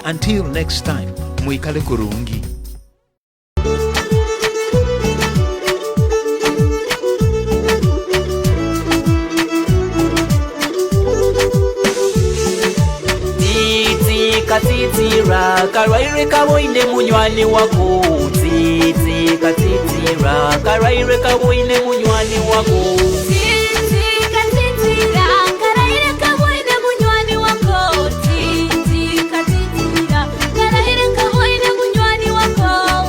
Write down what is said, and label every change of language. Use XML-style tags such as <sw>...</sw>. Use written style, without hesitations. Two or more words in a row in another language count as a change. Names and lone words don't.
<en>Until next time,</en> <nyn>mwikale kurungi. Katitira karaire kaboine munywani wako. Titi katitira karaire kaboine munywani wako. Titi katitira karaire kaboine munywani wako. Titi katitira karaire kaboine munywani wako.</nyn>